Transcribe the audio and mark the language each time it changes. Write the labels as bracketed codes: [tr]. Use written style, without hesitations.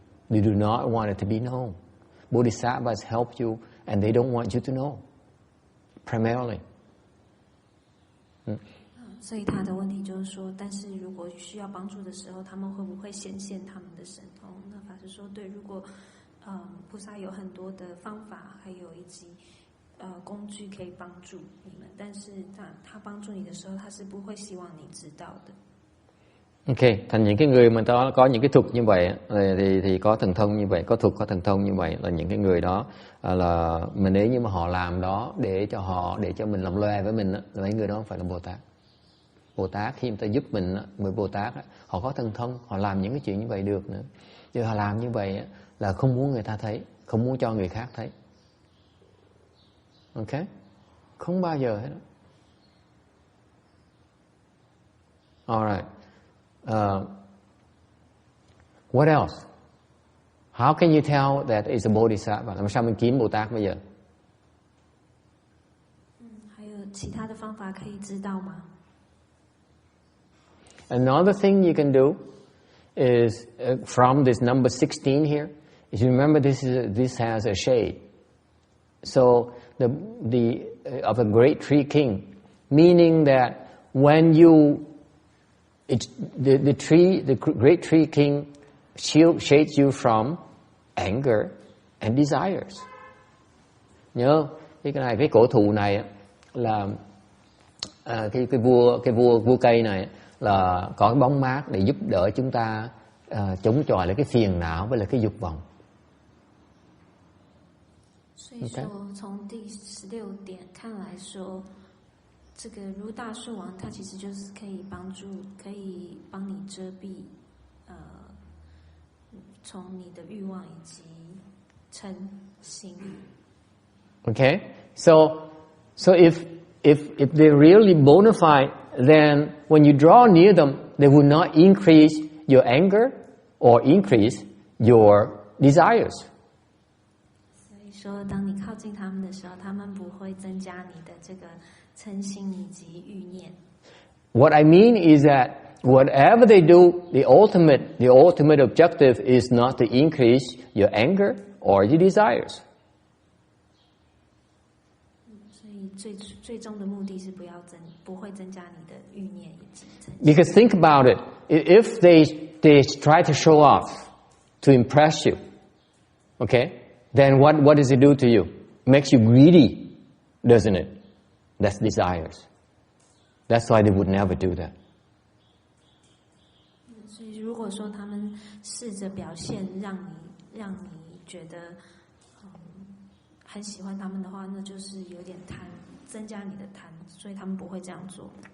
[en] They do not want it to be known. Bodhisattvas help you, and they don't want you to know, primarily. [zh] 所以他的问题就是说，但是如果需要帮助的时候，他们会不会显现他们的神通？那法师说，对，如果菩萨有很多的方法，还有以及工具可以帮助你们，但是他帮助你的时候，他是不会希望你知道的。 [vi] Ok, thành những cái người mà có những cái thuật như vậy thì có thần thông như vậy, có thuật có thần thông như vậy là những cái người đó là mình nếu như mà họ làm đó để cho mình làm loe với mình là mấy người đó không phải là Bồ Tát. Bồ Tát khi người ta giúp mình, người Bồ Tát họ có thần thông, họ làm những cái chuyện như vậy được nữa. Chứ họ làm như vậy là không muốn người ta thấy, không muốn cho người khác thấy. Ok? Không bao giờ hết. [en] Alright. What else? How can you tell that is a bodhisattva? [vi] Làm sao mình kiếm Bồ Tát bây giờ? [zh] 还有其他的方法可以知道吗？ [en] Another thing you can do is from this number 16 here. Is you remember this has a shade. So the of a great tree king, meaning that when the great tree king shades you from anger and desires. [vi] Nhớ cái cổ thụ này là cái vua cây này là có cái bóng mát để giúp đỡ chúng ta chống chọi lại cái phiền não với lại cái dục vọng. [zh] 所以说，从第16点看来说，这个如大树王，它其实就是可以帮你遮蔽，从你的欲望以及嗔心。 [en] Okay, so if they're really bona fide, then when you draw near them, they will not increase your anger or increase your desires. [zh] 所以说，当你靠近他们的时候，他们不会增加你的这个嗔心以及欲念。 [en] What I mean is that whatever they do, the ultimate objective is not to increase your anger or your desires. [zh] 所以最终的目的是不会增加你的欲念以及嗔心。 [en] Because think about it, if they try to show off to impress you, okay, then what does it do to you? It makes you greedy, doesn't it? That's desires. That's why they would never do that. [zh] 所以如果说他们试着表现让你觉得很喜欢他们的话，那就是有点贪，增加你的贪，所以他们不会这样做。